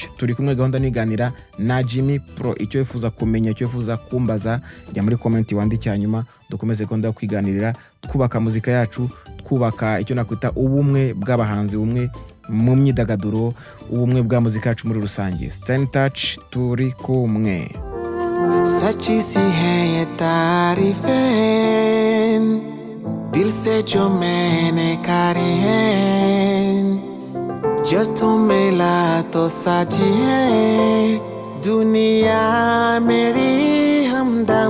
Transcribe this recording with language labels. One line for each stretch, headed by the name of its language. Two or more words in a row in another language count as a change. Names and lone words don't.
Kinyarwanda: Turi kumwe gahunda niganira na Jimmy Pro. Icyo wifuza kumenya, icyo wifuza kumbaza, jya muri comment wandike, hanyuma dukomeze gahunda yo kwiganirira, twubaka muzika yacu, twubaka icyo nakwita ubumwe bw'abahanzi, ubumwe mu myidagaduro, ubumwe bwa muzika yacu muri rusange.
English: Stay in touch,
Kinyarwanda: turi kumwe.
Hindi: सच्ची सी है ये तारीफें दिल से जो मैंने करी हैं, जो तुम मिला तो साची है दुनिया मेरी हमदम।